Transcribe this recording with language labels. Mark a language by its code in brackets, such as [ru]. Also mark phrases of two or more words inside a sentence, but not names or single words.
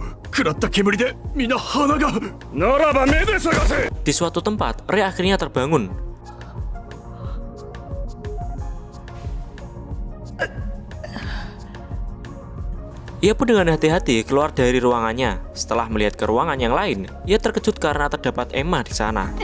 [ja] 食らった煙で皆鼻が。ならば目で探せ。 [id] Di suatu tempat, Rei akhirnya terbangun. Ia pun dengan hati-hati keluar dari ruangannya. Setelah melihat ke ruangan yang lain, ia terkejut karena terdapat Emma di sana.